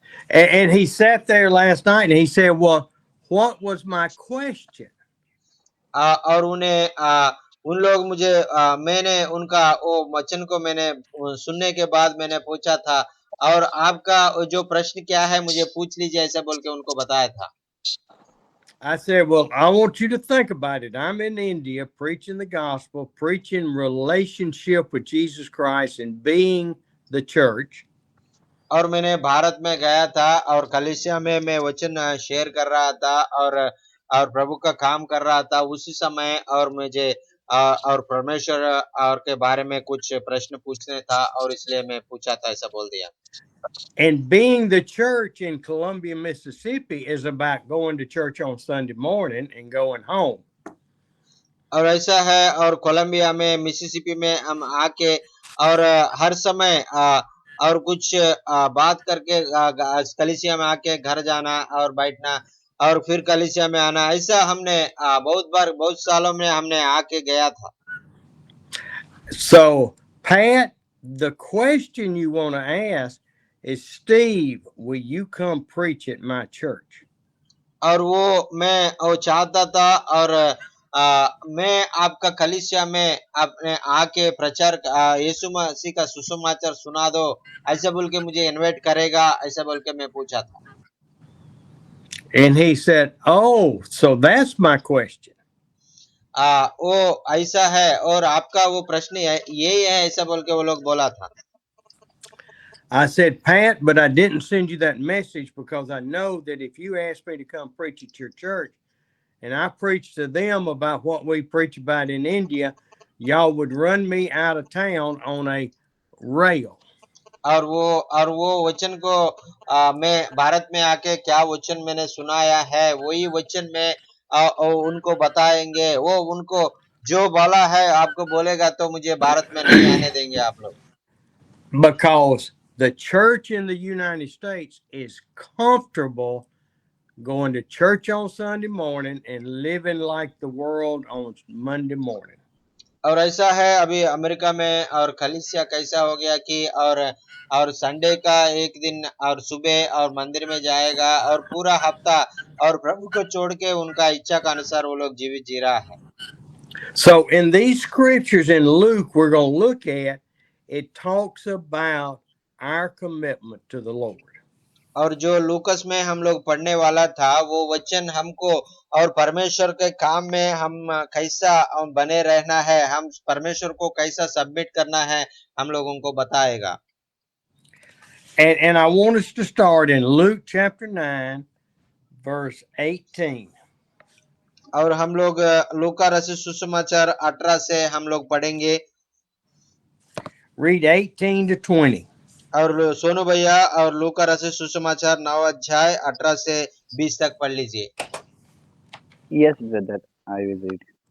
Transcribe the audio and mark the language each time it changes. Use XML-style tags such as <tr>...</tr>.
<en>And he sat there last night and he said, well, what was my question?</en> <hi>और उन लोग मुझे मैंने उनका वो वचन को मैंने सुनने के बाद मैंने पूछा था, और आपका जो प्रश्न क्या है मुझे पूछ लीजिए ऐसा बोल के उनको बताया था।</hi> <en>I said, well, I want you to think about it. I'm in India preaching the gospel, preaching relationship with Jesus Christ and being the church.</en> <hi>और मैंने भारत में गया था और कलीसिया में मैं वचन शेयर कर रहा था और प्रभु का काम कर रहा था उसी समय, और मुझे और परमेश्वर और के बारे में कुछ प्रश्न पूछने था और इसलिए मैं पूछा था ऐसा बोल दिया।</hi> <en>And being the church in Columbia, Mississippi is about going to church on Sunday morning and going home.</en> <hi>और ऐसा है, और कोलंबिया में मिसिसिपी में हम आके और हर समय और कुछ बात करके कलीसिया में आके घर जाना और बैठना और फिर कलीसिया में आना, ऐसा हमने बहुत बार बहुत सालों में हमने आके गया था।</hi> <en>So, Pat, the question you want to ask is, Steve, will you come preach at my church?</en> <hi>और मैं चाहता था और मैं आपका कलीसिया में अपने आके प्रचार यीशु मसीह का सुसमाचार सुना दो ऐसा बोल के मुझे इनवाइट करेगा ऐसा बोल के मैं पूछा था।</hi> <en>And he said, oh, so that's my question.</en> <hi>वो ऐसा है और आपका वो प्रश्न यही है ऐसा बोल के वो लोग बोला था।</hi> <en>I said, Pat, but I didn't send you that message because I know that if you asked me to come preach at your church and I preached to them about what we preach about in India, y'all would run me out of town on a rail.</en> <hi>और वो वचन को मैं भारत में आके क्या वचन मैंने सुनाया है वही वचन में उनको बताएंगे, वो उनको जो बोला है आपको बोलेगा तो मुझे भारत में नहीं आने देंगे आप लोग।</hi> <en>Because the church in the United States is comfortable going to church on Sunday morning and living like the world on Monday morning.</en> <hi>और ऐसा है अभी अमेरिका में और कलीसिया कैसा हो गया कि और संडे का एक दिन और सुबह और मंदिर में जाएगा और पूरा हफ्ता और प्रभु को छोड़ के उनका इच्छा के अनुसार वो लोग जीवित जी रहा है।</hi> <en>So in these scriptures in Luke we're going to look at, it talks about our commitment to the Lord.</en> <hi>और जो लूकस में हम लोग पढ़ने वाला था वो वचन हमको और परमेश्वर के काम में हम कैसा बने रहना है, हम परमेश्वर को कैसा सबमिट करना है, हम लोगों को बताएगा।</hi> <en>And I want us to start in Luke chapter 9 verse 18.</en> <hi>और हम लोग लूका रचित सुसमाचार 18 से हम लोग पढ़ेंगे।</hi> <en>Read 18 to 20.</en> <hi>और सोनू भैया और लूका रचित सुसमाचार 9 अध्याय 18 से 20 तक पढ़ लीजिए।</hi> <en>Yes brother, I will read.</en>